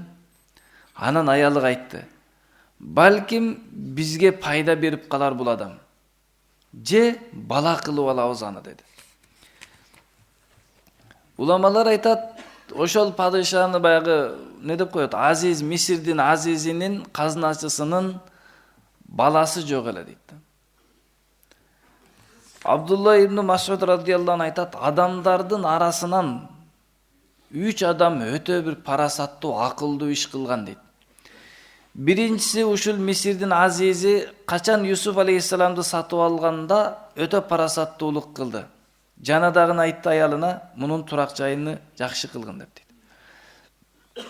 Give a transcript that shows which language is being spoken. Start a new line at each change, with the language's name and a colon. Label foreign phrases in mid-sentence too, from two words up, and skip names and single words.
Kyrgyz: Анан аялы айтты: "Балким бизге пайда берип калар бул адам. Же бала кылып алабыз аны" деди. Уламалар айтат, ошол падышаны баягы не деп коет, Азиз, Мисирдин Азизинин казначысынын баласы жок эле дейт. Абдулла ибн Масуд
Arabic: رضي الله عنه
Kyrgyz: айтат, адамдардын арасынан 3 адам өтө бир парасаттуу, акылдуу иш кылган дейт. Биринчиси ушул Мисирдин Азизи качан Юсуф алейхиссаламды сатып алганда өтө парасаттуулук кылды. Жана дагы айтты аялына, мунун турак жайыны жакшы кылгын деп дейт.